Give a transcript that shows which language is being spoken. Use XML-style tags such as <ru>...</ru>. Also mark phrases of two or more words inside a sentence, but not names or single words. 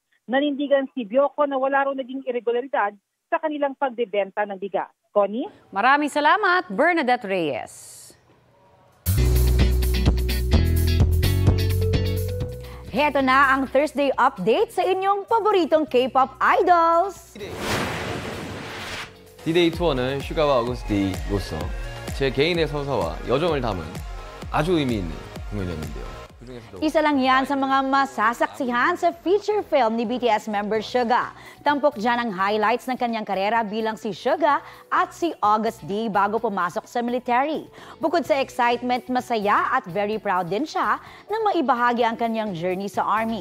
<tl>Nanindigan si Bioco na wala raw naging irregularidad sa kanilang pagdebenta ng bigas. Connie? Maraming salamat, Bernadette Reyes. Heto na ang</tl> <en>Thursday update</en> <tl>sa inyong paboritong</tl> <en>K-pop idols.</en> <ko>D-Day 투어는 슈가와 어거스티로서 제 개인의 서사와 여정을 담은 아주 의미 있는 공연이었는데요.</ko> <tl>Isa lang yan sa mga masasaksihan sa feature film ni BTS member Suga. Tampok dyan ang highlights ng kanyang karera bilang si Suga at si August D bago pumasok sa military. Bukod sa excitement, masaya at</tl> <en>very proud</en> <tl>din siya na maibahagi ang kanyang journey sa Army.</tl>